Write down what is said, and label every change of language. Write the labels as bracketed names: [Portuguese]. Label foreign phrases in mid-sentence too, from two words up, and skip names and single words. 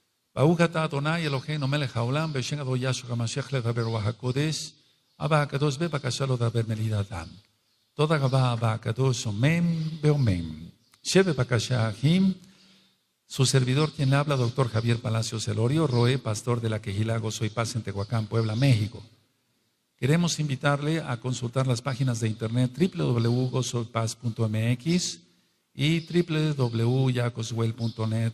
[Hebrew] ברוך אתה אדוני אלוהינו מלך העולם בשם אדונו ישוע המשיח לדבר רוח הקודש. אבא הקדוש בבקשה לא דבר מליד אדם. תודה רבה אבא הקדוש, אמן ואמן. בבקשה אחים. [Spanish] Su servidor, quien le habla, doctor Javier Palacios Elorio, Roe, pastor de la Quejilá Gozo y Paz en Tehuacán, Puebla, México. Queremos invitarle a consultar las páginas de internet www.gozoypaz.mx y www.jacoswell.net.